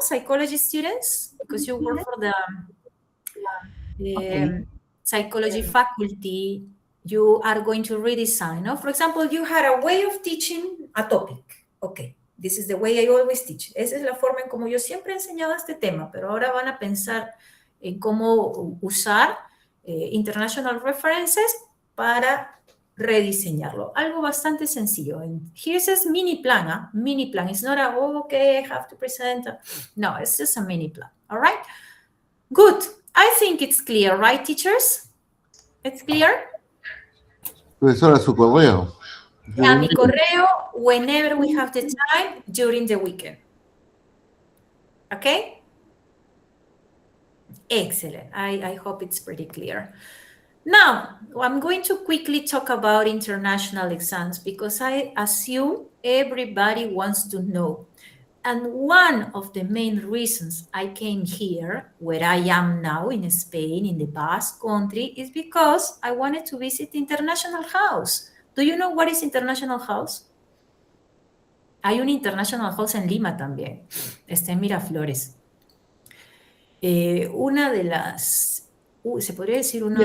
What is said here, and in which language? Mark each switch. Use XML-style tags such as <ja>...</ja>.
<en>Psychology students, because you work for the psychology faculty, you are going to redesign, no? For example, you had a way of teaching a topic. Okay, this is the way I always teach.</en> <es>Esa es la forma en como yo siempre he enseñado este tema, pero ahora van a pensar en cómo usar</es> <en>international references</en> <es>para rediseñarlo. Algo bastante sencillo.</es> <en>And here says mini plan, ¿eh? Mini plan. It's not a, oh, okay, I have to present. No, it's just a mini plan. All right? Good. I think it's clear, right, teachers? It's clear?</en> <es>Profesora, su correo. A mi correo,</es> <en>whenever we have the time, during the weekend. Okay? Excellent. I hope it's pretty clear. Now, I'm going to quickly talk about international exams because I assume everybody wants to know. And one of the main reasons I came here, where I am now in Spain, in the Basque Country, is because I wanted to visit International House. Do you know what is International House?</en> <es>Hay un International House en Lima también, está en Miraflores. Una de las, se podría decir una de</es>